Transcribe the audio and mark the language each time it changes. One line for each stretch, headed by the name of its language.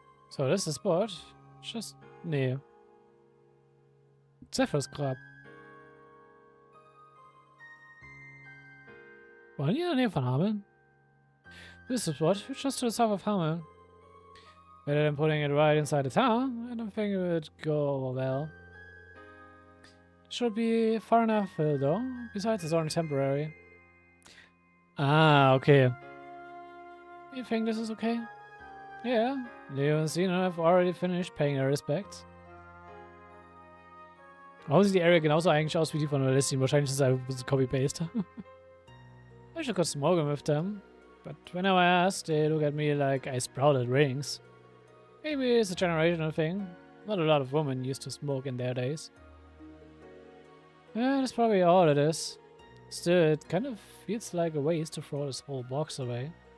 German: So, das ist das Board. Just... Nee. Zephyrs Grab. Wollen die in der Nähe von Hameln?
English: This is what? We're just to the south of Hameln. Better than putting it right inside the town. I don't think it would go over well. Should be far enough though. Besides, it's only temporary. Ah, okay. You think this is okay? Yeah. Leo and Sina have already finished paying their respects.
German: Warum sieht die Area genauso eigentlich aus wie die von Alessin? Wahrscheinlich ist es einfach ein bisschen Copy-Paste.
English: I should got smoking with them. But whenever I ask, they look at me like I sprouted rings. Maybe it's a generational thing. Not a lot of women used to smoke in their days. Yeah, that's probably all it is. Still, it kind of feels like a waste to throw this whole box away.